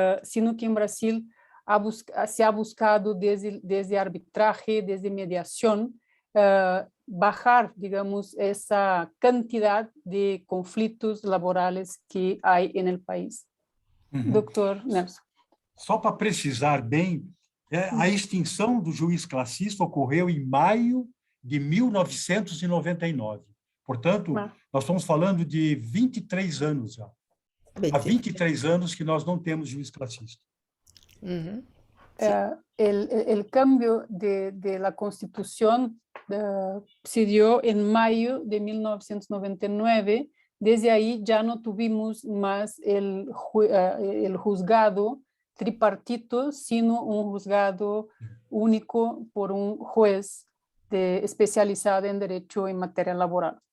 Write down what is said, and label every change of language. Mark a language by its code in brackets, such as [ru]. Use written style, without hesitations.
[es] Sino que en Brasil se ha buscado desde arbitraje, desde mediación, bajar, digamos, esa cantidad de conflitos laborales que hay en el país. Doctor Nelson. [pt] Só para precisar bem, a extinção do juiz classista ocorreu em maio de 1999. Portanto, nós estamos falando de 23 anos já. Há 23 anos que nós não temos juiz classista. [es] El cambio de la Constitución se dio en mayo de 1999. Desde ahí ya no tuvimos más el juzgado tripartito, sino un juzgado único por un juez especializado en derecho en materia laboral.